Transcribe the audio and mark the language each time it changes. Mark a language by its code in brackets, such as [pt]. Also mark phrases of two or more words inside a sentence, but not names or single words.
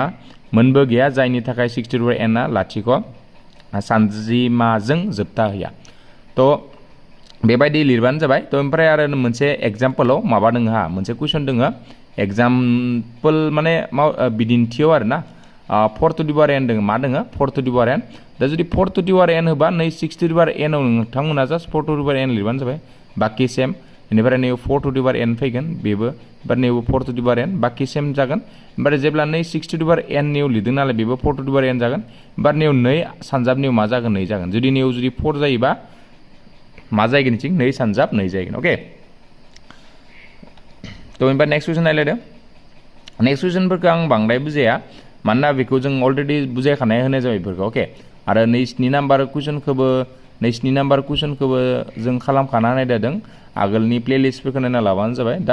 [brx] मोनबो गैया जायनि थाखाय 60 n आ लाथिख' सानजिमाजों जोबथा होया थ' बेबायदि लिरबानो जाबाय थ' ओमफ्राय आरो मोनसे एग्जाम्पलाव माबा दङ हा मोनसे कुइसन दङ एग्जाम्पल माने बिदिन्थियाव आरोना 4 [en] to the power n [brx] दङ मा दङ [en] 4 to the power n [brx] दा जुदि [en] 4 to the power n [brx] होबा नै [en] 6 to the power n [brx] आव नोंथांमोना जास्ट [en] 4 to the power n [brx] लिरबानो जाबाय बाखि सेम बेनिफ्राय नैबे [en] 4 to the power n [brx] फैगोन बेबो ओमफ्राय नैबे [en] 4 to the power n [brx] बाखि सेम जागोन ओमफ्राय जेब्ला नै [en] 6 to the power n [brx] नियाव लिरदों नालाय बेबो [en] 4 to the power n [brx] जागोन ओमफ्राय नैयाव 2 सानजाबनियाव मा जागोन 2 जागोन जुदि नैयाव जुदि 4 जायोबा मा जायगोन थिं 2 सानजाब 2 जायगोन ओके थ' ओमफ्राय [en] next question [brx] नायलायदो नेक्स्ट कुइसनफोरखौ आं बांद्राय बुजाया मानोना बेखौ जों अलरेडि बुजायखानाय होनाय जाबाय बेफोरखौ ओके आरो 2 नाम्बार कुइसनखौबो जों खालामखाना होनाय जादों आगोलनि प्लेलिस्टफोरखौ नायना लाबानो जाबाय दा